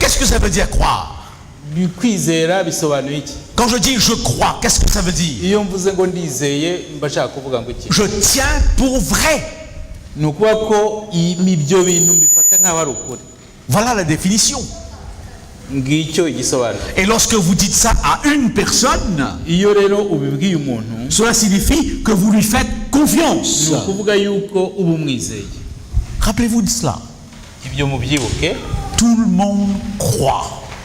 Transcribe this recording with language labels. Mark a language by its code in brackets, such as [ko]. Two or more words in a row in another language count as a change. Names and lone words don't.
[fr] Qu'est-ce que ça veut dire croire? [rw] Kwizera bisobanuye iki? [fr] Quand je dis je crois, qu'est-ce que ça veut dire? [rw] Iyo mvuze ngo ndizeye mbashaka kuvuga ngo iki? [fr] Je tiens pour vrai. [rw] Ni ukuvuga ko ibyo bintu mbifata nk'aho ari ukuri. [fr] Voilà la définition. Et lorsque vous dites ça à une personne, cela signifie que vous lui faites confiance. Rappelez-vous de cela. Tout le monde croit.